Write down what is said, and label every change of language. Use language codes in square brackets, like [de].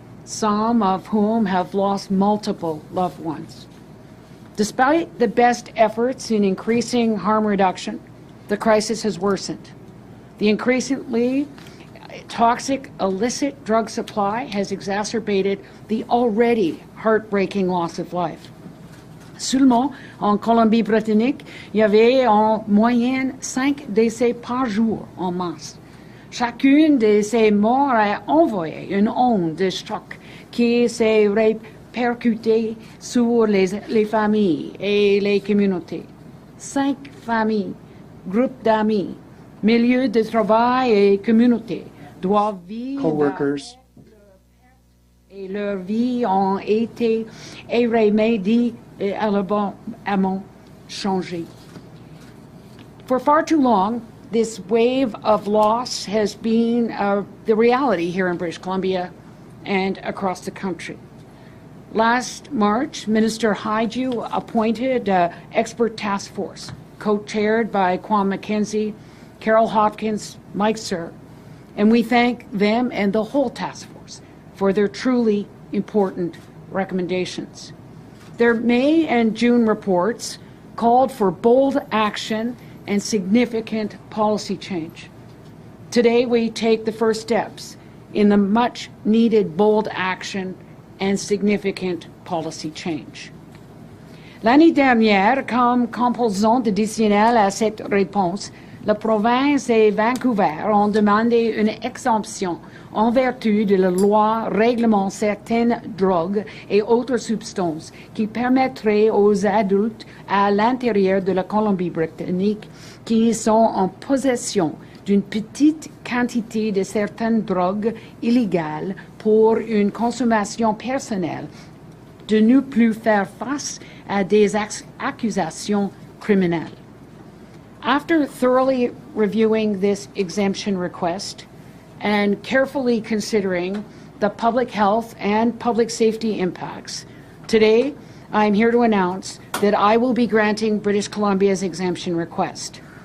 [en] some of whom have lost multiple loved ones. Despite the best efforts in increasing harm reduction, the crisis has worsened. The increasingly toxic illicit drug supply has exacerbated the already heartbreaking loss of life. [fr] Seulement, en Colombie-Britannique, il y avait en moyenne 5 décès par jour en mars. Chacune de ces morts a envoyé une onde de choc qui s'est répercutée sur les familles et les communautés. 5 familles, groupes d'amis, milieux de travail et communautés doivent vivre. [en] Co-workers. [fr] Et leurs vies ont été irrémédiablement changées. [en] For far too long, this wave of loss has been the reality here in British Columbia and across the country. Last March, Minister Haiju appointed an expert task force, co-chaired by Kwame McKenzie, Carol Hopkins, Mike Sir, and we thank them and the whole task force for their truly important recommendations. Their May and June reports called for bold action and significant policy change. Today, we take the first steps in the much-needed bold action and significant policy change. [fr] L'année dernière, comme composant additionnel à cette réponse, la province et Vancouver ont demandé une exemption en vertu de la loi réglementant certaines drogues et autres substances qui permettraient aux adultes à l'intérieur de la Colombie-Britannique qui sont en possession d'une petite quantité de certaines drogues illégales pour une consommation personnelle de ne plus faire face à des accusations criminelles. [en] After thoroughly reviewing this exemption request and carefully considering the public health and public safety impacts, today I'm here to announce that I will be granting British Columbia's exemption request.